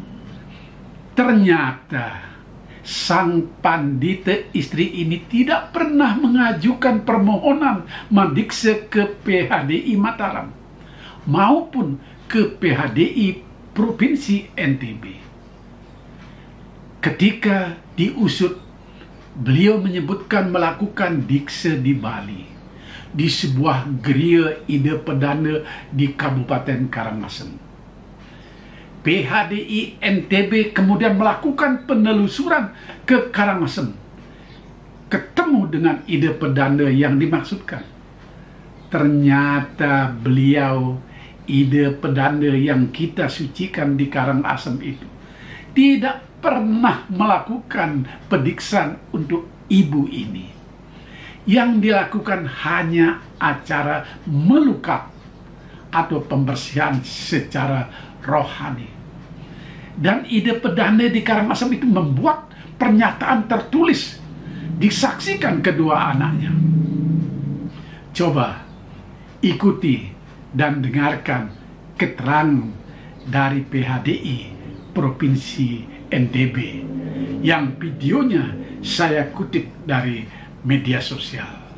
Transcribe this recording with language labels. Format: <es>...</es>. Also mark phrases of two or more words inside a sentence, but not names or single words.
<id>Ternyata sang pandita istri ini tidak pernah mengajukan permohonan madikse ke PHDI Mataram maupun ke PHDI Provinsi NTB. Ketika diusut, beliau menyebutkan melakukan dikse di Bali, di sebuah geria ide pedana di Kabupaten Karangasem. PHDI NTB kemudian melakukan penelusuran ke Karangasem, ketemu dengan ide pedana yang dimaksudkan. Ternyata beliau, ide pedana yang kita sucikan di Karangasem itu, tidak pernah melakukan pediksan untuk ibu ini. Yang dilakukan hanya acara melukat atau pembersihan secara rohani. Dan ide pedana di Karangasem itu membuat pernyataan tertulis, disaksikan kedua anaknya. Coba ikuti dan dengarkan keterangan dari PHDI Provinsi NTB yang videonya saya kutip dari media sosial.</id>